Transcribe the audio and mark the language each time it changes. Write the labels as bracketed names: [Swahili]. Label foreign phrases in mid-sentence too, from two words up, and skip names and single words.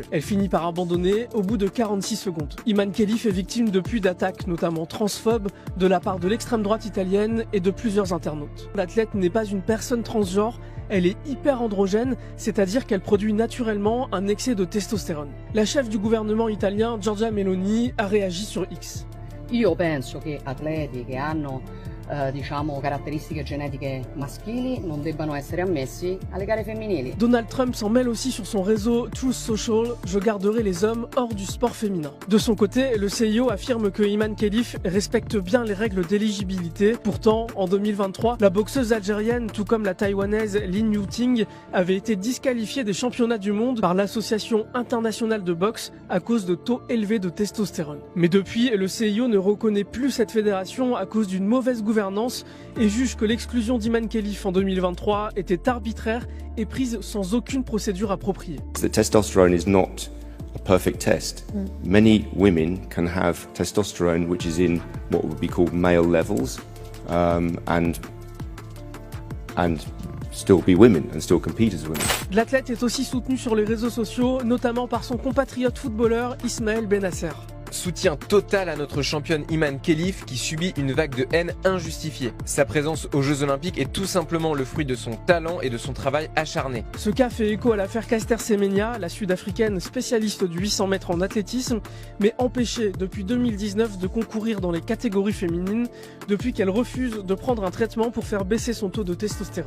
[French] Elle finit par abandonner au bout de 46 secondes. Iman Khelif est victime depuis d'attaques, notamment transphobes, de la part de l'extrême droite italienne et de plusieurs internautes. L'athlète n'est pas une personne transgenre, elle est hyper androgène, c'est-à-dire qu'elle produit naturellement un excès de testostérone. La chef du gouvernement italien, Giorgia Meloni, a réagi sur X. [Italian] Io penso che atleti che hanno caratteristiche genetiche maschili non debbano essere ammessi alle gare femminili. [French] Donald Trump s'en mêle aussi sur son réseau Truth Social, je garderai les hommes hors du sport féminin. De son côté, le CIO affirme que Iman Khelif respecte bien les règles d'éligibilité. Pourtant, en 2023, la boxeuse algérienne, tout comme la taïwanaise Lin Yuting, avait été disqualifiée des championnats du monde par l'Association internationale de boxe à cause de taux élevés de testostérone. Mais depuis, le CIO ne reconnaît plus cette fédération à cause d'une mauvaise gouvernance et juge que l'exclusion d'Iman Khelif en 2023 était arbitraire et prise sans aucune procédure appropriée. [English] The testosterone is not a perfect test. Many women can have testosterone which is in what would be called male levels and still be women and still compete as women. [French] L'athlète est aussi soutenu sur les réseaux sociaux, notamment par son compatriote footballeur Ismaël Benasser. Soutien total à notre championne Iman Khelif qui subit une vague de haine injustifiée. Sa présence aux Jeux Olympiques est tout simplement le fruit de son talent et de son travail acharné. Ce cas fait écho à l'affaire Caster Semenya, la sud-africaine spécialiste du 800 mètres en athlétisme, mais empêchée depuis 2019 de concourir dans les catégories féminines, depuis qu'elle refuse de prendre un traitement pour faire baisser son taux de testostérone.